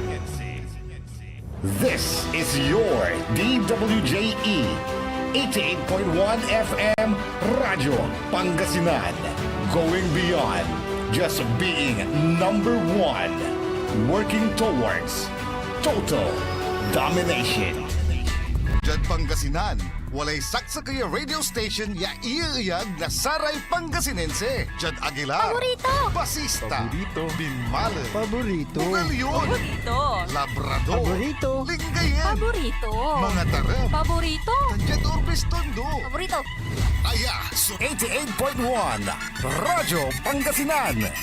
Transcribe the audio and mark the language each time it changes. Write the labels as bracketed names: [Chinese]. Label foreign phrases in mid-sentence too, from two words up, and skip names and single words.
[English] This is your DWJE 88.1 FM Radio Pangasinan, going beyond just being number one, working towards total domination. [Pangasinan] Diyan Pangasinan, walay saksakaya radio station ya iiyag na saray Pangasinense. Diyan Aguilar, Paborito. Basista, Binmale, Paborito. Bugalyon, Paborito. Labrador, Paborito. Lingayen, Paborito. mga taram, Paborito. Tandiyan Urbis Tondo. Paborito. Aya, so 88.1 Radyo Pangasinan.